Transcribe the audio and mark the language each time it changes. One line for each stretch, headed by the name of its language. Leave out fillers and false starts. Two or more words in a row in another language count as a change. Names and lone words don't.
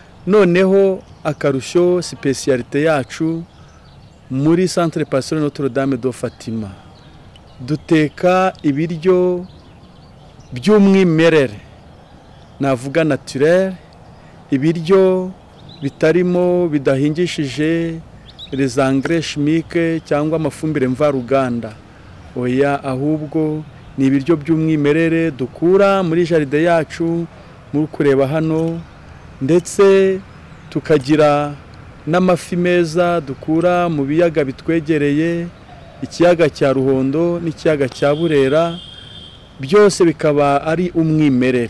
Kinyarwanda: Noneho akarusho spécialité yacu muri Centre Pastoral Notre Dame de Fatima duteka ibiryo by'umwimerere navuga naturel, ibiryo bitarimo bidahingishije
French: les engrais chimiques
Kinyarwanda: cyangwa amafumbire mvaruganda, oya ahubwo ni ibiryo by'umwimerere dukura muri jaride yacu muri kureba hano, ndetse tukagira n'amafi meza dukura mu biyaga bitwegereye, ikiyaga cya Ruhondo n'ikiyaga cya Burera, byose bikaba ari umwimerere.